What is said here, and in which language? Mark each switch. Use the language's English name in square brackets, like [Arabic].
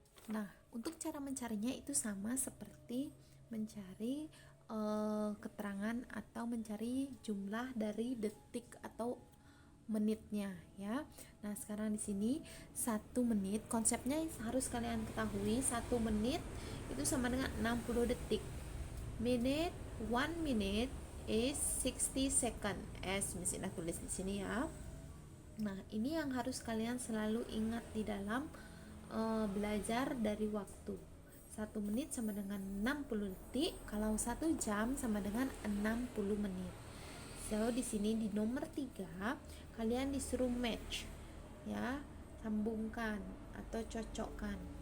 [Indonesian] Nah, untuk cara mencarinya itu sama seperti mencari keterangan atau mencari jumlah dari detik atau menitnya ya. Nah, sekarang di sini 1 menit konsepnya harus kalian ketahui. 1 menit itu sama dengan 60 detik. [English] Minute, 1 minute is 60 second as Miss Ina [Indonesian] tulis di sini ya. Nah, ini yang harus kalian selalu ingat di dalam belajar dari waktu. 1 menit sama dengan 60 detik, kalau 1 jam sama dengan 60 menit. So, di sini di nomor 3 kalian disuruh match ya, sambungkan atau cocokkan.